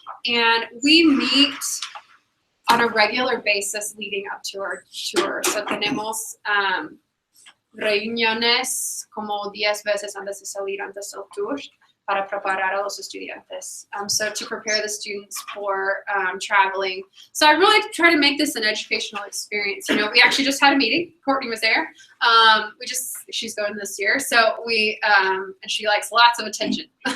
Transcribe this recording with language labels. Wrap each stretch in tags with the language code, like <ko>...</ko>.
<en>And we meet on a regular basis leading up to our tour.</en> <es>So tenemos reuniones como 10 veces antes de salir, antes del tour, para preparar a los estudiantes.</es> <en>So to prepare the students for traveling. So I really try to make this an educational experience. You know, we actually just had a meeting. Courtney was there. She's going this year. So and she likes lots of attention.</en>